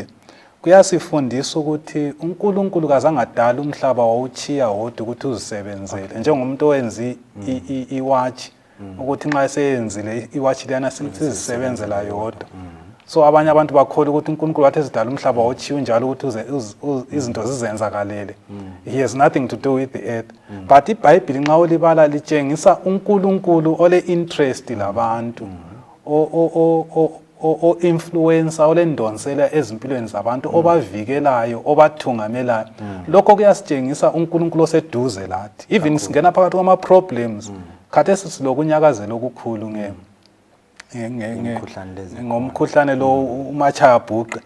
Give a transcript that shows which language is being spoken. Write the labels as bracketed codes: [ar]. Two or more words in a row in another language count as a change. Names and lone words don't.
[nd] Kuyasifundisa ukuthi uNkulunkulu kazangadala umhlaba wawuchiya wodwa ukuthi uzisebenzele njengomuntu owenza iwatch ukuthi nxa eseyenzile iwatch lena sizisebenzela yodwa. So abanye abantu bakholwa ukuthi uNkulunkulu wathi ezidala umhlaba wawuchiwe njalo ukuthi izinto zizenzakalele. [en] He has nothing to do with the earth. [nd] But iBhayibheli nxa ulibala litshengisa uNkulunkulu ole interest labantu. O influencer olendonsela ezimpilweni zabantu obavikelayo obathungamelayo. Lokho kuyasitshengisa uNkulunkulu oseduze lathi. Even singena phakathi kwama problems. Khathesi silokunyakazela okukhulu ngomkhuhlane lo umachaya bhuqe.